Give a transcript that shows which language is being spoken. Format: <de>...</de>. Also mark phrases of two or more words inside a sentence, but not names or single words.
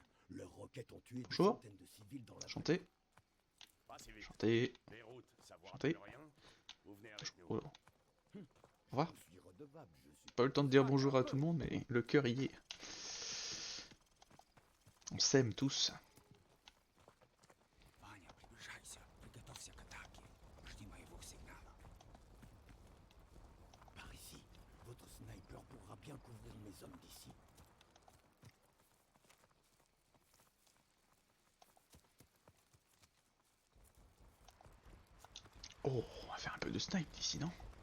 <fr>Leurs roquettes ont tué des Bonjour. centaines de civils dans la Chantez, Pas si vite. chantez. Beyrouth, savoir Chantez. plus rien. Vous venez avec nous. Oh là. Au revoir. Je suis redevable, je suis Pas eu le temps de dire bonjour à tout le monde, mais le cœur y est. On s'aime tous.</fr> <ru>Ваня, приближайся. Приготовься к атаке. Жди моего сигнала.</ru> <fr>par ici. Votre sniper pourra bien couvrir mes hommes d'ici. Oh, on va faire un peu de snipe d'ici, non?</fr>